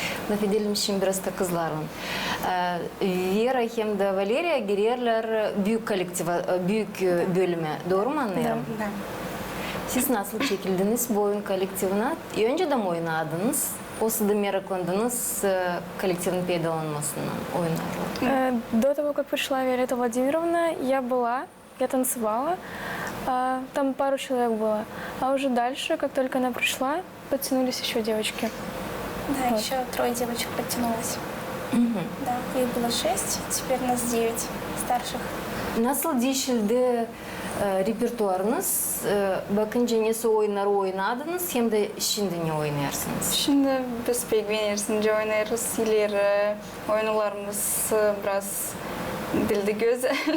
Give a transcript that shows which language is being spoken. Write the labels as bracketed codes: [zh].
[gag] Laf edelim şimdi biraz da kızların. Vera hem de Valeria girerler büyük kolektive, büyük bölüme. Doğru mu anlıyorum? [ru] Да. [gag] Siz nasıl çekildiniz bu oyun kolektivine? Önceden mi oynadınız? O sırada meraklandınız коллективin peydalanmasından oyunlarla. [ru] До того, как пришла Виолетта Владимировна, я танцевала, там пару человек было. А уже дальше, как только она пришла, подтянулись еще девочки. Да, вот. Еще 3 девочек подтянулось. Да, их было 6, теперь нас 9 старших. [gag] Nasıl değişildi repertuarınız? Bakınca nesi oyunları oynadınız hem de şimdi ne oynarsınız? Şimdi biz pek beğenirsince oynarız. İleri oyunlarımız biraz dilde güzel.